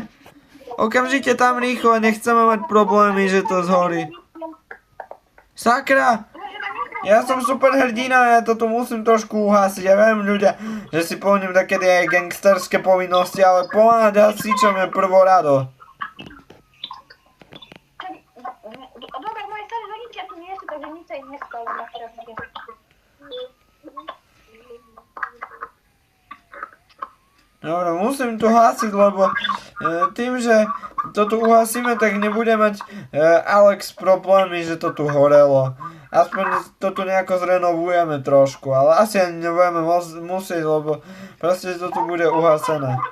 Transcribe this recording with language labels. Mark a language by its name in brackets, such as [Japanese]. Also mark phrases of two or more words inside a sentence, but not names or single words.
[Slovak] Okamžite tam rýchlo, nechceme mať problémy, že to zhorí. Sakra! Ja som super hrdina, ja to tu musím trošku uhasiť. Ja viem, ľudia, že si poviem takedy aj gangsterské povinnosti, ale pomáhať hasičom je prvorado. [Polish] tutaj nie stał na szafie. [Slovak] Dobre, musím to hasiť, lebo tým, že to tu uhasíme, tak nebude mať Alex problémy, že to tu horelo. Aspoň to tu nejako zrenovujeme trošku, ale asi ani nebudeme musieť, lebo proste to tu bude uhasené.